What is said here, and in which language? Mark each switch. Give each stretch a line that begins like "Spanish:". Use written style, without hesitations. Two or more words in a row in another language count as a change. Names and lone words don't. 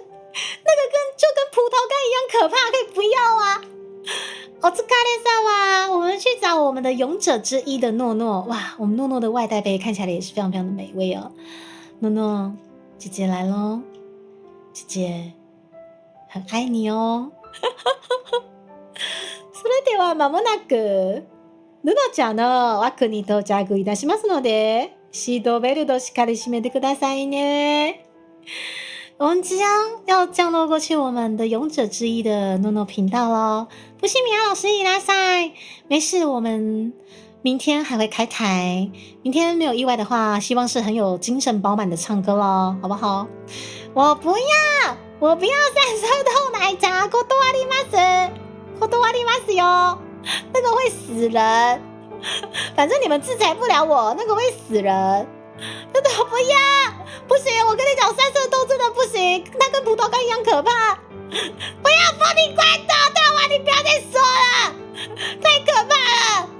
Chinese: 那个就跟葡萄干一样可怕，可以不要啊！我是卡列萨哇，我们去找我们的勇者之一的诺诺。哇，我们诺诺的外带杯看起来也是非常非常的美味哦。诺诺姐姐来咯，姐姐很爱你哦。
Japanese: それでは間もなくノノちゃんの枠に到着いたしますので、シートベルトしっかり締めてくださいね。
Chinese: 我们即将要降落过去我们的勇者之一的诺诺频道咯。不信米娅老师伊拉塞，没事，我们明天还会开台。明天没有意外的话，希望是很有精神饱满的唱歌咯，好不好？我不要3色豆奶茶，
Japanese: 断りますよ，
Chinese: 那个会死人。反正你们制裁不了我，那个会死人。真的不要，不行！我跟你讲，3色豆真的不行，它跟葡萄干一样可怕。不要玻璃罐头，大王，你不要再说了，太可怕了！